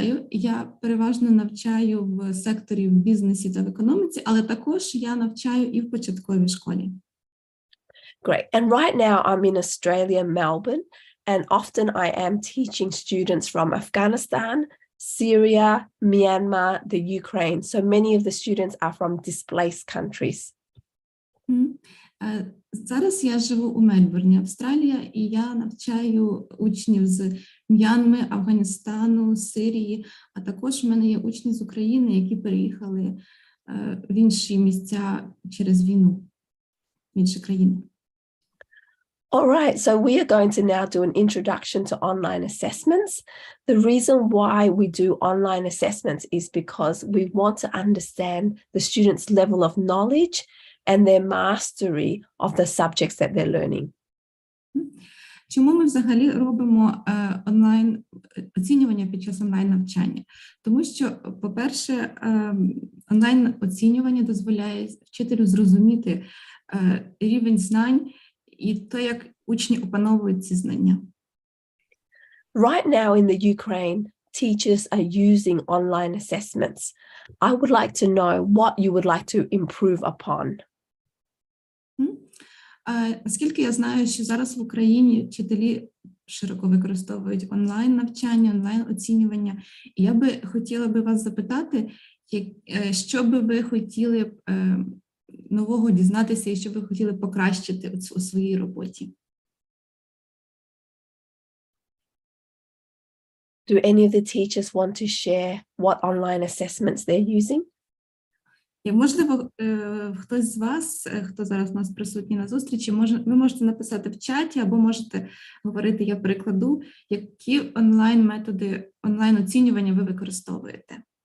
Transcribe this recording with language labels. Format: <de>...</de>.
<uk>Я переважно навчаю в секторі в бізнесі та в економіці, але також я навчаю і в початковій школі.</uk> <en>Great. And right now I'm in Australia, Melbourne, and often I am teaching students from Afghanistan, Syria, Myanmar, the Ukraine. So many of the students are from displaced countries.</en> <uk>Зараз я живу у Мельбурні, Австралія, і я навчаю учнів з М'янми, Афганістану, Сирії, а також в мене є учні з України, які переїхали в інші місця через війну, в інші країни.</uk> <en>All right, so we are going to now do an introduction to online assessments. The reason why we do online assessments is because we want to understand the students' level of knowledge and their mastery of the subjects that they're learning.</en> <uk>Чому ми взагалі робимо онлайн-оцінювання під час онлайн-навчання? Тому що, по-перше, онлайн-оцінювання дозволяє вчителю зрозуміти рівень знань і те, як учні опановують ці знання.</uk> <en>Right now in the Ukraine, teachers are using online assessments. I would like to know what you would like to improve upon.</en> <uk>Оскільки я знаю, що зараз в Україні вчителі широко використовують онлайн-навчання, онлайн-оцінювання, і я би хотіла вас запитати, що би ви хотіли нового дізнатися і що ви хотіли покращити у своїй роботі?</uk> <en>Do any of the teachers want to share what online assessments they're using?</en> <uk>І, можливо, хтось з вас, хто зараз у нас присутній на зустрічі, ви можете написати в чаті або можете говорити, я прикладу, які онлайн-методи, онлайн-оцінювання ви використовуєте.</uk>